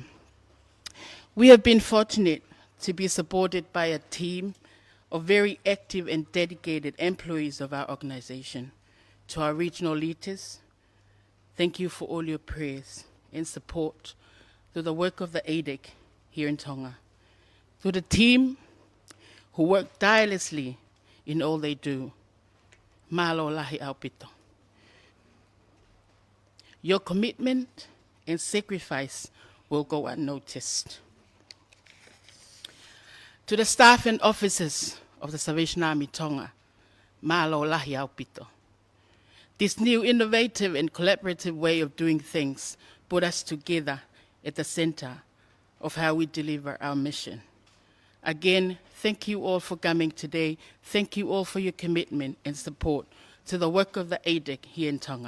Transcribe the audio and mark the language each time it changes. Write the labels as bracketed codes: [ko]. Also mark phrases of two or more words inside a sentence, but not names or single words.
[en] We have been fortunate to be supported by a team of very active and dedicated employees of our organization. To our regional leaders, thank you for all your prayers and support through the work of the ADEC here in Tonga. To the team who work tirelessly in all they do, [to] malo lahi aupito. [en] Your commitment and sacrifice will go unnoticed. To the staff and officers of the Salvation Army Tonga, [to] malo lahi aupito. [en] This new innovative and collaborative way of doing things put us together at the center of how we deliver our mission. Again, thank you all for coming today. Thank you all for your commitment and support to the work of the ADEC here in Tonga.